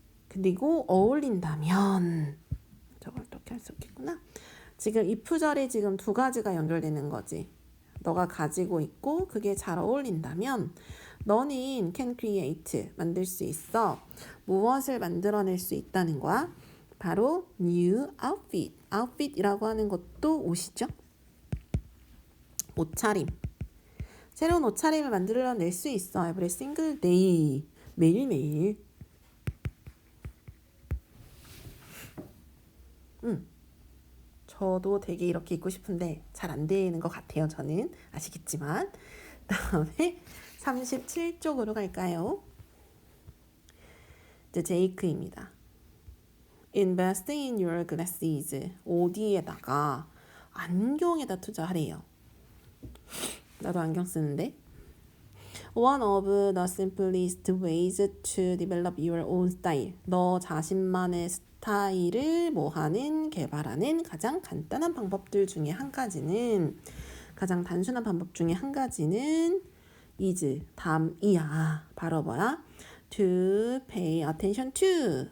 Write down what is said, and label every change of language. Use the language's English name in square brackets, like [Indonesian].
[Korean] 그리고 어울린다면 저걸 어떻게 할 수 없겠구나. 지금 if절에 지금 두 가지가 연결되는 거지. 너가 가지고 있고 그게 잘 어울린다면 너는 [English] can create [Korean] 만들 수 있어. 무엇을 만들어낼 수 있다는 거야? [English] 바로 new outfit. [Korean] outfit이라고 하는 것도 옷이죠. 옷차림. 새로운 옷차림을 만들어낼 수 있어. [English] every single day. [Korean] 매일매일. 저도 되게 이렇게 입고 싶은데 잘 안 되는 것 같아요. 저는 아시겠지만. 다음에 37쪽으로 갈까요? 이제 제이크입니다. [English] Invest in your glasses. [Korean] 어디에다가 안경에다 투자하래요. 나도 안경 쓰는데. [English] One of the simplest ways to develop your own style. [Korean] 너 자신만의 스타일을 개발하는 가장 간단한 방법들 중에 한 가지는 가장 단순한 방법 중에 한 가지는 is 담이야. 바로 뭐야? [English] To pay attention to.